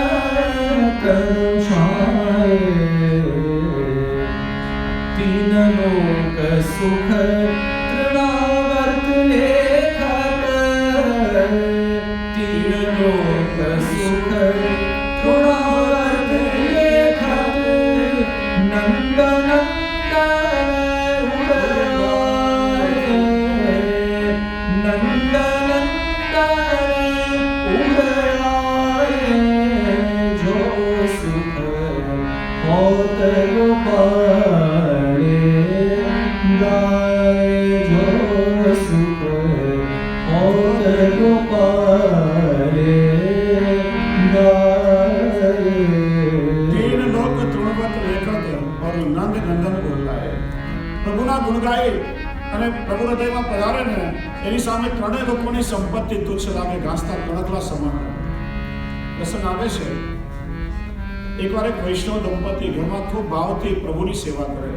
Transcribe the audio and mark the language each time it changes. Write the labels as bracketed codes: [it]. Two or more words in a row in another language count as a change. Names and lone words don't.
[hi] छाए, तीन लोक सुख तृणावर्त लेखक, तीन लोक सुख तृणावर्त लेखक, नंद नंदन उड़ाए, नंद नंदन उड़ाए जो सुख, होत गोपाले गाय जो सुख, होत गोपाले गाय. तीन लोक तृणवत लेखक और नंद नंदन બોલાય. [gu] પ્રભુના ગુણ ગાય અને પ્રભુ હૃદયમાં પધારે ને, એની સામે ત્રણેય લોકોની સંપત્તિ તુચ્છ લાગે, ઘાસના કણકલા સમાન. પ્રસંગ આવે છે, એકવાર એક વૈષ્ણવ દંપતી ઘરમાં ખૂબ ભાવથી પ્રભુની સેવા કરે.